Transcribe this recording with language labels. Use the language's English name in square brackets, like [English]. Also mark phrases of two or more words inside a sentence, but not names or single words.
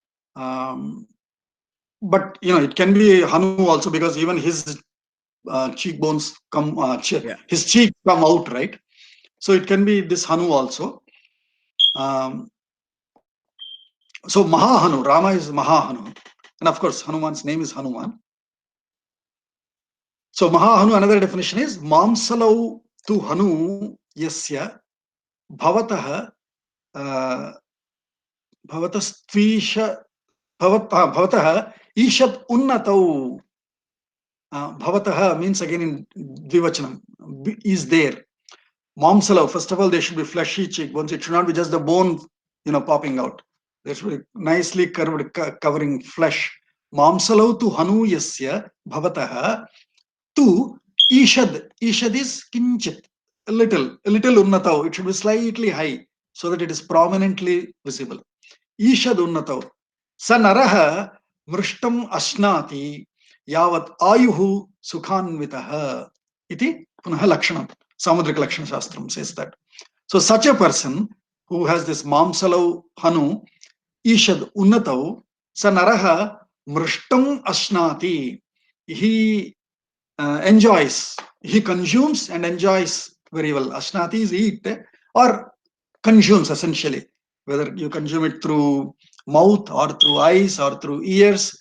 [English] But, it can be Hanu also, because even his cheekbones come, his cheeks come out, right? So it can be this Hanu also. So Mahahanu, Rama is Mahahanu. And of course, Hanuman's name is Hanuman. So Mahahanu, another definition is [Sanskrit] मांसलौ तु हनू यस्य भवतः भवतस्त्वीषत् भवतः ईषत् उन्नतौ. [English] Bhavatah means again in Dvivachanam, is there. Mamsalau, first of all, there should be fleshy cheekbones. It should not be just the bone, popping out. There should be nicely curved, covering flesh. [Sanskrit] मांसलौ तु हनू यस्य भवतः तु ईषत्. [English] Ishad is kinchit, a little unnatau. It should be slightly high so that it is prominently visible. [Sanskrit] ईषत् उन्नतौ. सनरः मृष्टम् अश्नाति यावत् आयुः सुखान्वितः. इति पुनः लक्षणम्. [English] Samudrika Lakshana Shastram says that. So such a person who has this [Sanskrit] मांसलौ हनू ईषत् उन्नतौ सनरः मृष्टम् अश्नाति. [English] He enjoys, he consumes and enjoys very well. Ashnati is eat or consumes essentially, whether you consume it through mouth or through eyes or through ears.